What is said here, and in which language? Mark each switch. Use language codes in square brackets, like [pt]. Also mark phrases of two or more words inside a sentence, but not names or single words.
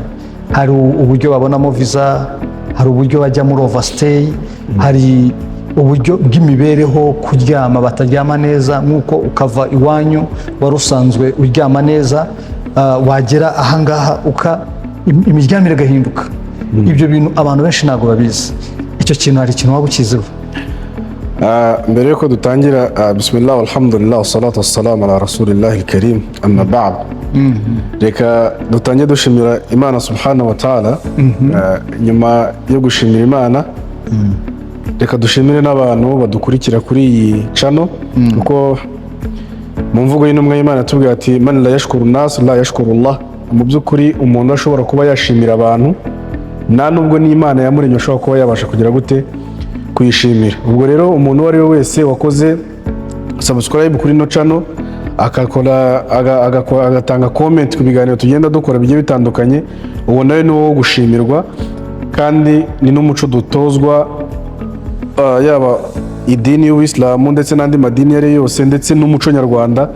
[rw] Hari uburyo babonamo visa, hari uburyo bajya muri overstay, hari uburyo bw'imibereho, kuryama bataryama neza, nkuko ukava iwanyu wari usanzwe uryama neza, wagera ahangaha imiryamire gahinduka. Ibyo bintu abantu benshi ntabwo babizi. Icyo kintu hari ikintu waba ukiziho? Mbere yuko dutangira, [ar] بسم الله الحمد لله والصلاة والسلام على رسول الله الكريم أما بعد. [rw] Reka dutangire dushimira Imana [ar] سبحانه وتعالى. [rw] Nyuma yo gushimira Imana, reka dushimire n'abantu badukurikira kuri iyi channel, kuko mu mvugo y'intumwa y'Imana tubwira ati [ar] من لا يشكر الناس لا يشكر الله. [rw] Mu by'ukuri umuntu ashobora kuba yashimira abantu, nta nubwo n'Imana yamuremye ashobora kuba yabasha kugira gute kuyishimira. Ubwo rero umuntu uwo ari we wese wakoze subscribe kuri no channel, agatanga comment ku biganiro tugenda dukora bigiye bitandukanye, uwo nawe ni wo gushimirwa, kandi ni n'umuco dutozwa, yaba idini y'Ubuislamu ndetse n'andi madini yari yose, ndetse n'umuco nyarwanda.